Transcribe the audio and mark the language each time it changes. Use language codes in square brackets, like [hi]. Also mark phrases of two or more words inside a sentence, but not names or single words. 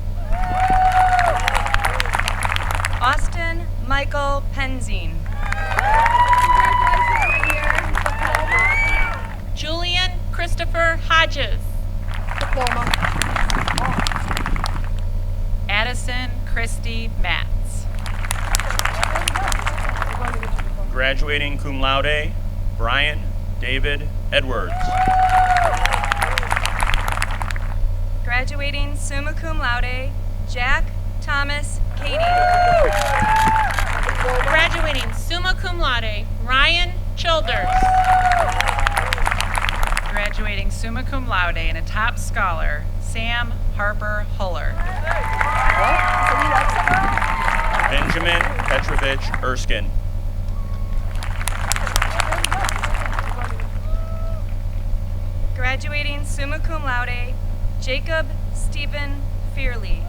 [en] Austin Michael Penzine. Julian Christopher Hodges. Addison Christy Matz. Graduating [la] cum laude, [en] Brian David Edwards. Graduating [la] summa cum laude, [en] Jack Thomas Cady. Graduating [la] summa cum laude, [en] Ryan Childers. Graduating [la] summa cum laude [en] and a top scholar, Sam Harper Huller. Benjamin Petrovich Erskine. Graduating [la] summa cum laude, [en] Jacob Stephen Fearley.